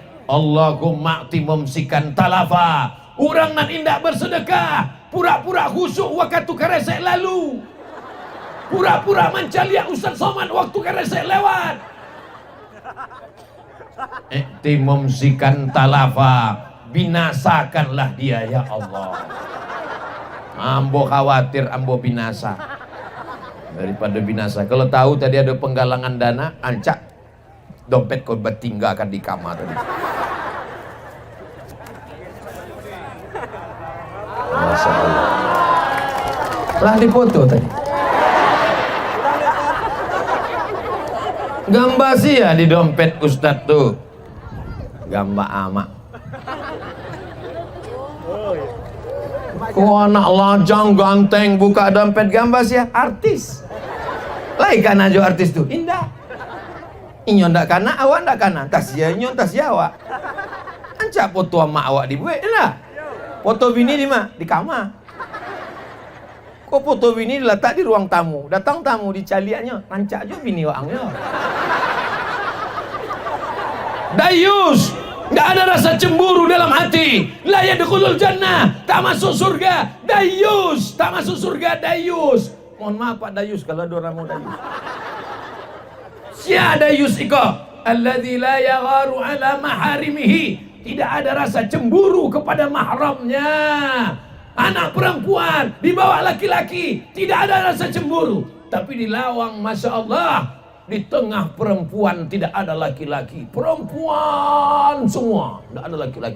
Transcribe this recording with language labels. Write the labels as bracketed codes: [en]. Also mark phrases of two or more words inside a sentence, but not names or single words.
[ar] Allahumma ati mumsikan talafa. [min] Orang nan indak bersedekah, pura-pura khusuk waktu keresek lalu, pura-pura mencaliak Ustadz Somad waktu keresek lewat. [ar] Ati mumsikan talafa, [id] binasakanlah dia ya Allah. [min] Ambo khawatir ambo binasa daripada binasa. Kalau tahu tadi ada penggalangan dana, ancak dompet kau bertinggalkan di kamar tadi. [ar] Masya Allah. [min] Lah dipoto tadi. Gambar sih ya di dompet Ustadz tuh. Gambar amak. Kok anak lajang ganteng buka dompet gambar sih ya? Artis. Lain kan aja artis tuh. [id] Indah. [min] Inyo ndak kana, awak ndak kana. Tas ya inyo, tas ya awak. Ancak foto sama awak dibuat lah. [id] Foto bini di mana? Di kamar. Kok foto bini diletak di ruang tamu? [min] Datang tamu dicaliaknya, ancak juga bini wangnya. [id] Dayus, nggak ada rasa cemburu dalam hati. [ar] La yadkhulul jannah, [id] tak masuk surga. Dayus, tak masuk surga. Dayus. Mohon maaf Pak Dayus kalau ada orang mau Dayus. [min] Siapa Dayus iko? [ar] Alladzi la yagharu ala maharimihi. [id] Tidak ada rasa cemburu kepada mahramnya. Anak perempuan dibawa laki-laki, tidak ada rasa cemburu. Tapi di Lawang, Masya Allah, di tengah perempuan tidak ada laki-laki. Perempuan semua, tidak ada laki-laki.